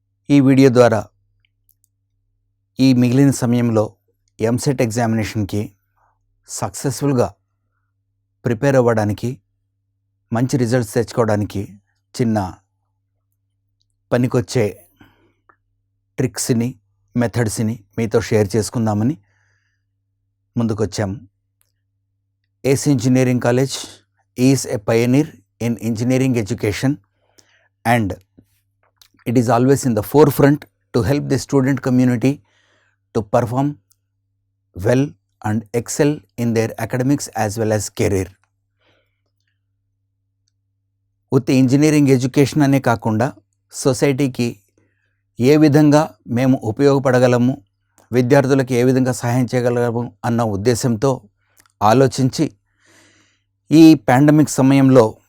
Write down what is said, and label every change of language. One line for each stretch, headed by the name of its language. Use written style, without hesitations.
Telugu: ఈ వీడియో ద్వారా ఈ మిగిలిన సమయంలో ఎంసెట్ ఎగ్జామినేషన్కి సక్సెస్ఫుల్గా ప్రిపేర్ అవ్వడానికి, మంచి రిజల్ట్స్ తెచ్చుకోవడానికి చిన్న పనికొచ్చే ట్రిక్స్ని, మెథడ్స్ని మీతో షేర్ చేసుకుందామని ముందుకొచ్చాము.
English: Ace engineering college is a pioneer in engineering education and it is always in the forefront to help the student community to perform well and excel in their academics as well as career.
Telugu: ఉత్తి engineering education అనే కాకుండా సొసైటీకి ఏ విధంగా మేము ఉపయోగపడగలము, విద్యార్థులకు ఏ విధంగా సహాయం చేయగలము అన్న ఉద్దేశంతో ఆలోచించి ఈ పాండమిక్ సమయంలో